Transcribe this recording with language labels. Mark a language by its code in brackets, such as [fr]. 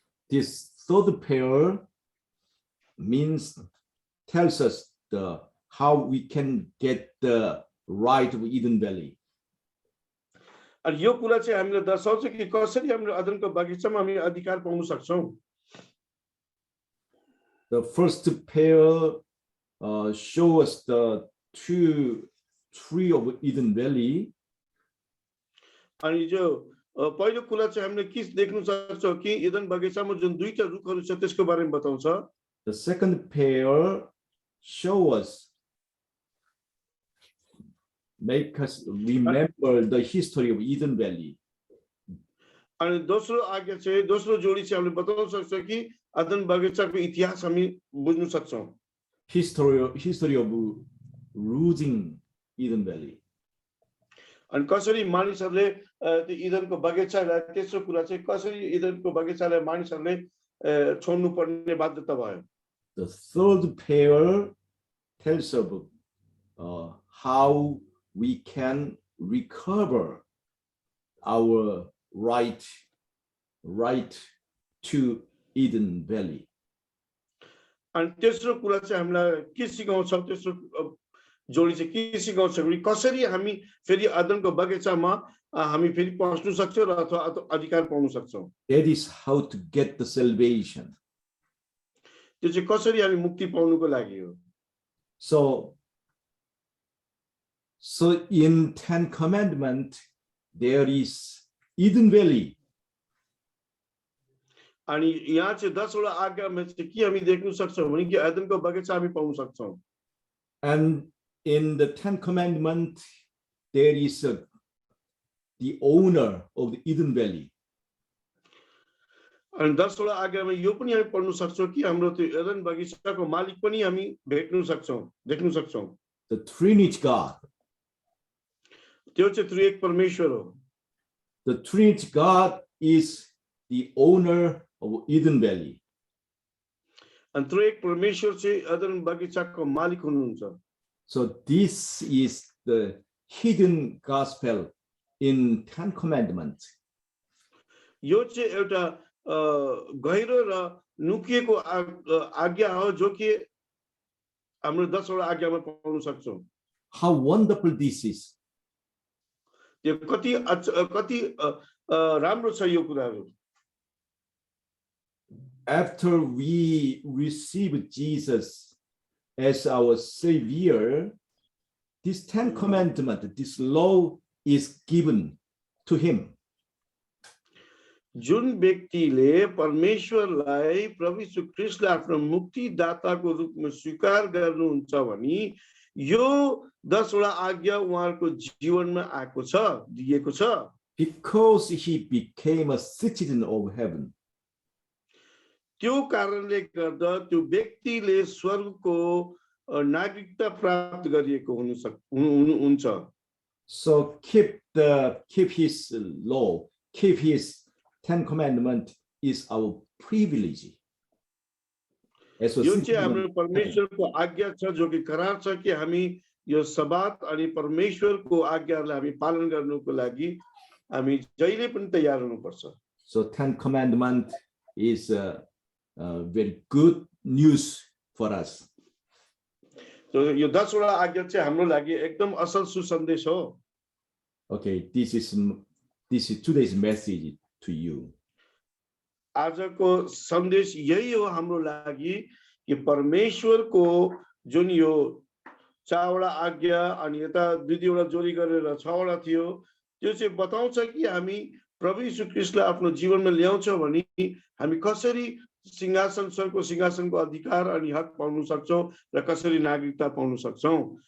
[en] This third pair tells us how we can get the right of Eden Valley. [ne] अनि यो कुरा चाहिँ हामीले दर्शाउँछ कि कसरी हामीले अदनको बगैँचामा हामी अधिकार पाउन सक्छौं। [en] The first pair show us the tree of Eden Valley. [ne] अनि जो पहिलो कुरा चाहिँ हामीले के देख्न सक्छौं कि ईदन बगैँचामा जुन दुईटा रुखहरू छ त्यसको बारेमा बताउँछ। [en] The second pair show us, make us remember the history of Eden Valley. [ne] अनि दोस्रो आज्ञा चाहिँ दोस्रो जोडी चाहिँ हामीले बताउन सक्छौं कि अदन बगैँचाको इतिहास हामी बुझ्न सक्छौं। [en] History of losing Eden Valley. [ne] अनि कसरी मानिसहरूले त्यो ईदनको बगैँचालाई तेस्रो कुरा चाहिँ कसरी ईदनको बगैँचालाई मानिसहरूले छोड्नु पर्ने बाध्यता भयो। [en] The third pair tells us how we can recover our right to Eden Valley. [ne] अनि तेस्रो कुरा चाहिँ हामीलाई के सिकाउँछ, तेस्रो जोडी चाहिँ के सिकाउँछ भने कसरी हामी फेरि अदनको बगैँचामा हामी फेरि पहुँच्न सक्छौं र अथवा अधिकार पाउन सक्छौं। [en] That is how to get the salvation. [ne] त्यो चाहिँ कसरी हामी मुक्ति पाउनुको लागि हो। [en] So in 10 Commandments there is Eden Valley. [ne] अनि यहाँ चाहिँ 10 वटा आज्ञामा चाहिँ के हामी देख्न सक्छौं भने कि अदनको बगैँचा हामी पाउन सक्छौं। [en] And in the 10 Commandments there is the owner of the Eden Valley. [ne] अनि 10 वटा आज्ञामा यो पनि हामी पढ्न सक्छौं कि हाम्रो त्यो एदन बगैँचाको मालिक पनि हामी भेट्न सक्छौं, देख्न सक्छौं। [en] The Trinity God. [ne] त्यो चाहिँ त्रिएक परमेश्वर हो। [en] The Trinity God is the owner of Eden Valley. [ne] अनि त्रिएक परमेश्वर चाहिँ एदन बगैँचाको मालिक हुनुहुन्छ। [en] So this is the hidden gospel in 10 Commandments. [ne] यो चाहिँ एउटा गहिरो र नुकिएको आज्ञा हो जो कि हाम्रो 10 वटा आज्ञामा पाउन सक्छौं। [en] How wonderful this is. [ne] त्यो कति राम्रो छ यो कुराहरु। [en] after we receive Jesus as our Savior, this 10 commandment, this law is given to him. [ne] जुन व्यक्तिले परमेश्वरलाई प्रभु यीशु ख्रीष्टलाई आफ्नो मुक्तिदाताको रूपमा स्वीकार गर्नुहुन्छ भने यो 10 वटा आज्ञा उहाँको जीवनमा आएको छ, दिएको छ। [en] Because he became a citizen of heaven. [ne] त्यो कारणले गर्दा त्यो व्यक्तिले स्वर्गको नागरिकता प्राप्त गरिएको हुन्छ। So keep his law, keep his 10 commandment is our privilege. As a यो चाहिँ [en] citizen [ne] हाम्रो [en] of heaven. [ne] परमेश्वरको आज्ञा छ, जो कि करार छ कि हामी यो सब्बात अनि परमेश्वरको आज्ञाहरूलाई हामी पालन गर्नुको लागि हामी जहिले पनि तयार हुनुपर्छ। [en] So 10 commandment is very good news for us. [ne] So यो 10 वटा आज्ञा चाहिँ हाम्रो लागि एकदम असल सुसन्देश हो। [en] Okay, this is today's message to you. [ne] आजको सन्देश यही हो हाम्रो लागि कि परमेश्वरको जुन यो 4 वटा आज्ञा अनि यता 2 वटा जोडी गरेर 6 वटा थियो, त्यो चाहिँ बताउँछ कि हामी प्रभु यीशु ख्रीष्टलाई आफ्नो जीवनमा ल्याउँछौँ भने हामी कसरी सिंहासन स्वर्गको सिंहासनको अधिकार अनि हक पाउन सक्छौँ र कसरी नागरिकता पाउन सक्छौँ।